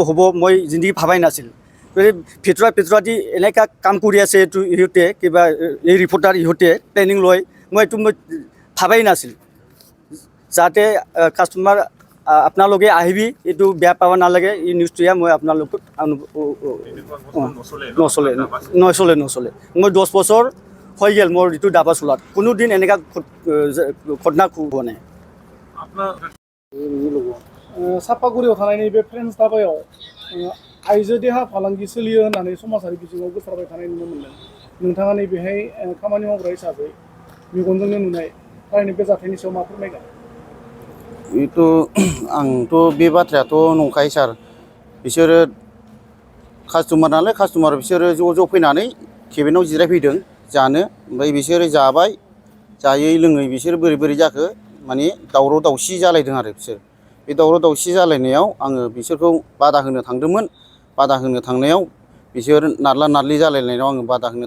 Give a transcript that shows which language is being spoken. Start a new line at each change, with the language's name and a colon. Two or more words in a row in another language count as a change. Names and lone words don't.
Assamese: হ'ব মই জিন্দগী ভাবাই নাছিল ভিতৰুৱা এনেকা কাম কৰি আছে এইটো ইহঁতে কিবা এই ৰিপৰ্টাৰ ইহঁতে প্লেনিং লয় মই এইটো মই ভাবাই নাছিল যাতে কাষ্টমাৰ আপোনালোকে আহিবি এইটো বেয়া পাব নালাগে এই নিউজটোৱে মই আপোনালোকক নচলে মই 10 বছৰ হৈ গ'ল মোৰ এইটো ডাবা চলাত কোনোদিন এনেকা ঘটনা হোৱা নাই
Bodo: सापागुरियाव थानाय नैबे फ्रेन्स दाबायाव आइजो देहा फालांगि सोलियो होननानै समाजारि बिजोङाव गोसारबाय थानाय नुनो मोनदों नोंथाङा नैबेहाय खामानि मावग्रा हिसाबै मेगनजोंनो नुनाय थारैनो बे जाथायनि सायाव मा फोरमायगोन बेथ' आंथ' बे बाथ्रायाथ' नंखाय सार बिसोरो कास्टमार नालाय कास्टमार बिसोरो ज' फैनानै केबिनाव जिरायफैदों जानो ओमफ्राय बिसोरो जाबाय जायै लोङै बिसोर बोरै जाखो माने दावराव दावसि जालायदों आरो बिसोर बे दावराव दावसि जालायनायाव आङो बिसोरखौ बादा होनो थांदोंमोन बादा होनो थांनायाव बिसोर नारला नारलि जालायनायाव आङो बादा होनो